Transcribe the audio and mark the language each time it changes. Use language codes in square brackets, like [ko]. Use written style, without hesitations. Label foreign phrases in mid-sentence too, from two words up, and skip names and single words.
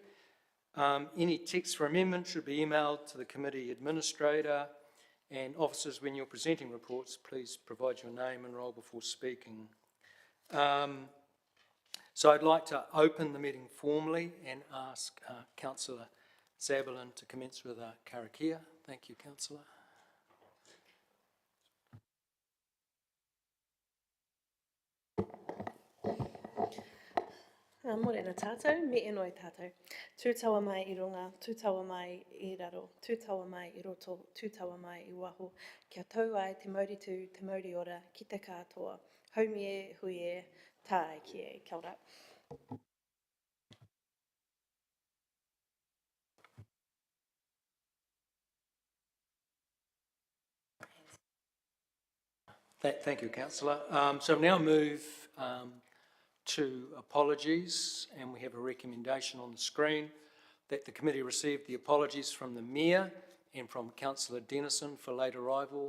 [en] Any text for amendment should be emailed to the committee administrator, and officers, when you're presenting reports, please provide your name and role before speaking. So I'd like to open the meeting formally and ask Councillor Zaberlin to commence with a karakia. Thank you, Councillor. [mi] Morena tātou, me e noi tātou. Tūtawa mai I runga, tūtawa mai I raro, tūtawa mai I roto, tūtawa mai I waho. Kia tau ai te mauriti tū, te mauri ora, ki te katoa. Haumi e, hui e, tā e ki e, kia ora. [en] Thank you, Councillor. So I'll now move to apologies, and we have a recommendation on the screen that the committee receive the apologies from the Mayor and from Councillor Dennison for late arrival.